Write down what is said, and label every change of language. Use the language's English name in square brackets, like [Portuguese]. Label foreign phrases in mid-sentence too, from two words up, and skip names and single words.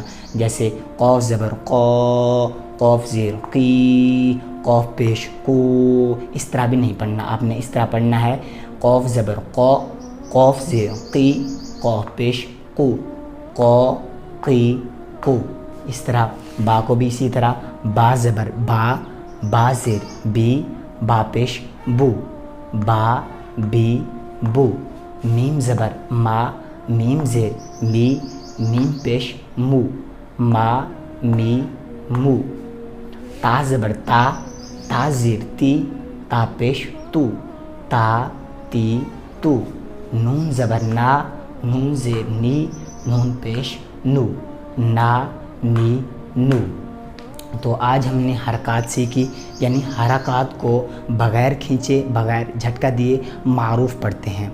[Urdu] جیسے قوف زبر قو، قوف زیر قی، قوف پیش کو، اس طرح بھی نہیں پڑھنا. آپ نے اس طرح پڑھنا ہے قوف زبر قو، قوف زیر قی، قوف پیش کو، قو قی کو. اس طرح با کو بھی اسی طرح با زبر با، با زیر بی، با پیش بو، با بی بو. میم زبر ما، میم زیر می، میم پیش مو، ما می مو. تا زبر تا، تا زیر تی، تا پیش تو، تا تی تو. نون زبر نا، نون زیر نی، نون پیش نو، نا نی نو. تو آج ہم نے حرکات سیکھی، یعنی حرکات کو بغیر کھینچے بغیر جھٹکا دیے معروف پڑھتے ہیں.